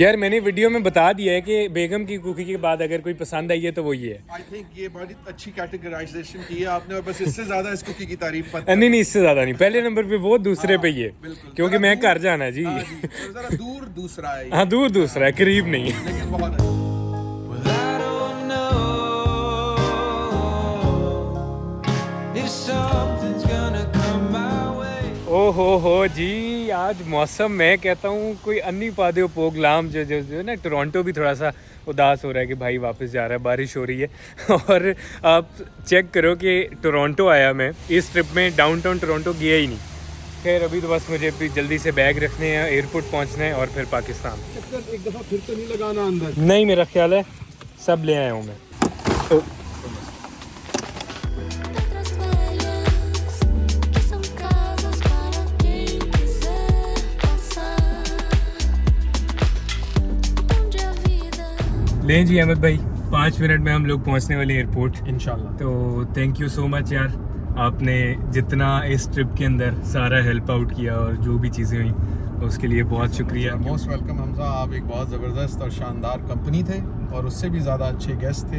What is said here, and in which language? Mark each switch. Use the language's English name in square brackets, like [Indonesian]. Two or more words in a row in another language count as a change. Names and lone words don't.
[Hindi] यार मैंने वीडियो में बता दिया है कि बेगम की कुकी के बाद अगर कोई पसंद आई है तो वो ये है। [English] I think [Hindi] ये बड़ी अच्छी कैटेगराइजेशन की है आपने, और बस इससे ज्यादा इस कुकी की तारीफ मत नहीं नहीं, इससे ज़्यादा नहीं, पहले नंबर पे वो, दूसरे पे ये, क्योंकि मैं घर जाना है जी। हाँ जी, और जरा दूर दूसरा है ये, हाँ दूर दूसरा है, करीब नहीं है। लेकिन बहुत अच्छा। [English] Well, I don't know if something's gonna come my way. [Hindi] ओहो हो जी, आज मौसम मैं कहता हूँ कोई अन्नी पादे पोगलाम जो जो जो ना टोरंटो भी थोड़ा सा उदास हो रहा है कि भाई वापस जा रहा है, बारिश हो रही है। और आप चेक करो कि टोरंटो आया मैं, इस ट्रिप में डाउनटाउन टोरंटो गया ही नहीं। खैर अभी तो बस मुझे अभी जल्दी से बैग रखने हैं, एयरपोर्ट पहुँचना है और फिर पाकिस्तान। एक दफा फिर तो नहीं लगाना अंदर। नहीं, मेरा ख्याल है सब ले आया हूँ मैं। [Portuguese] Letras velhas que são casas para quem quiser passar. Onde a vida [Hindi] लें जी अहमद भाई, 5 मिनट में हम लोग पहुंचने वाले एयरपोर्ट इंशाल्लाह। तो [English] thank you so much [Hindi] यार, आपने जितना इस ट्रिप के अंदर सारा [English] help out [Hindi] किया और जो भी चीज़ें हुई उसके लिए बहुत शुक्रिया। [English] most welcome [Hindi] हमजा, आप एक बहुत ज़बरदस्त और शानदार कंपनी थे, और उससे भी ज़्यादा अच्छे गेस्ट थे।